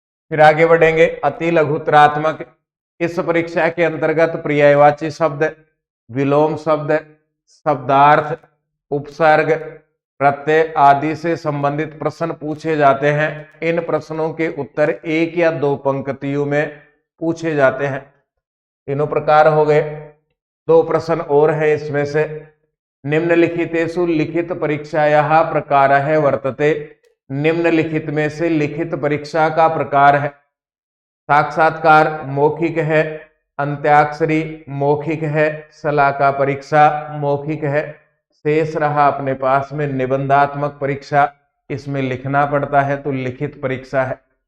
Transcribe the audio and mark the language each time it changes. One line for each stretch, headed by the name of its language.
Hindi: फिर आगे बढ़ेंगे अति लघुतरात्मक। इस परीक्षा के अंतर्गत पर्यायवाची शब्द, विलोम शब्द, शब्दार्थ, उपसर्ग, प्रत्यय आदि से संबंधित प्रश्न पूछे जाते हैं। इन प्रश्नों के उत्तर 1 या 2 पंक्तियों में पूछे जाते हैं। तीनों प्रकार हो गए। 2 प्रश्न और है इसमें से।
Sanskrit: निम्नलिखितेषु लिखित परीक्षायाः प्रकारः वर्तते।
Hindi: निम्नलिखित में से लिखित परीक्षा का प्रकार है, साक्षात्कार मौखिक है, अंत्याक्षरी मौखिक है, शलाका परीक्षा मौखिक है, शेष रहा अपने पास में निबंधात्मक परीक्षा, इसमें लिखना पड़ता है, तो लिखित परीक्षा है।